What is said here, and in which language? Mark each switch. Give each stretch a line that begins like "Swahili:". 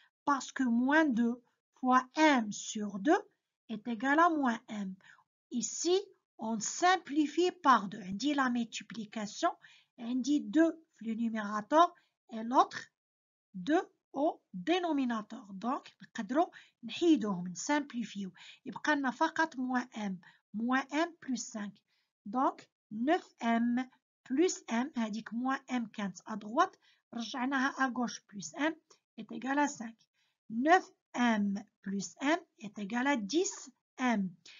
French: Parce que moins 2 fois m sur 2 est égal à moins m. Ici, on simplifie par 2. On dit la multiplication, on dit 2 le numérateur et l'autre 2 au dénominateur.
Arabic: Donc, نقدروا نحيدوهم نسامبليفيو. يبقى لنا فقط
French: moins m plus 5. Donc, 9m plus m, هذيك moins m
Arabic: كانت
French: à droite,
Arabic: رجعناها
French: à gauche plus m est égal à 5. 9m plus m est égal à 10m.